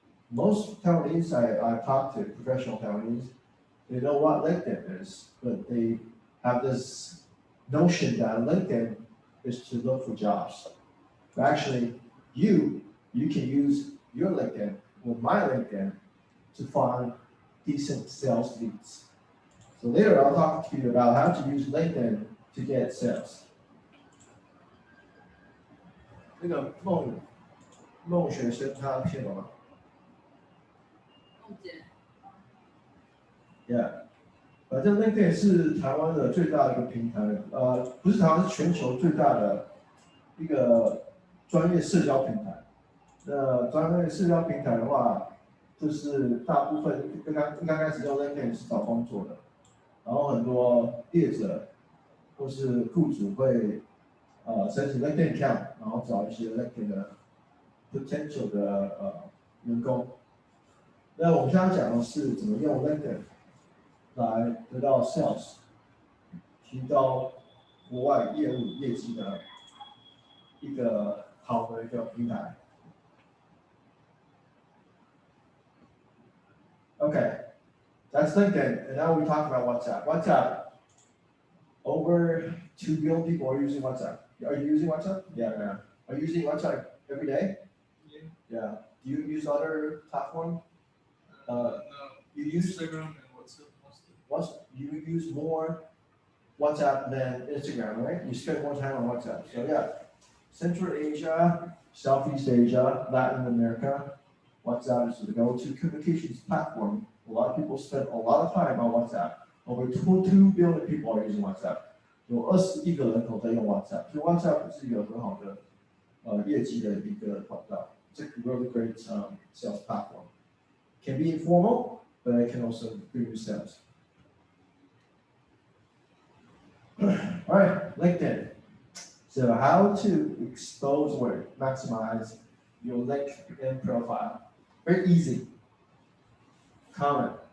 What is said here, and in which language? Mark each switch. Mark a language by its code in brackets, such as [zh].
[en] Most Taiwanese I talk to, professional Taiwanese, they know what LinkedIn is, but they have this notion that LinkedIn is to look for jobs. But actually, you can use your LinkedIn or my LinkedIn to find decent sales leads. So later I'll talk to you about how to use LinkedIn to get sales. [zh] 那个孟学生他听懂吗？Yeah， 反正 LinkedIn 是台湾的最大的一个平台，不是台湾，是全球最大的一个专业社交平台。那专业社交平台的话，就是大部分刚开始用 LinkedIn 是找工作的，然后很多业者或是雇主会申请 LinkedIn account， 然后找一些 LinkedIn 的 potential 的员工。那我们现在讲的是怎么用 LinkedIn 来得到 sales， 提高国外业务业绩的一个好的一个平台。 [en] Okay, that's LinkedIn, and now we talk about WhatsApp. WhatsApp, over 2 billion people are using WhatsApp. Are you using WhatsApp? Yeah. Are you using WhatsApp every day? Yeah. Do you use other platform? No. You use Instagram and WhatsApp mostly. You use more WhatsApp than Instagram, right? You spend more time on WhatsApp. So yeah, Central Asia, Southeast Asia, Latin America, WhatsApp is the go-to communications platform. A lot of people spend a lot of time on WhatsApp. Over 2 billion people are using WhatsApp. [zh] 有21亿个人口在用 WhatsApp， 所以 WhatsApp 是一个很好的业绩的一个管道。 [en] It's a really great sales platform. Can be informal, but it can also bring you sales. All right, LinkedIn. So how to expose or maximize your LinkedIn profile? Very easy. Comment.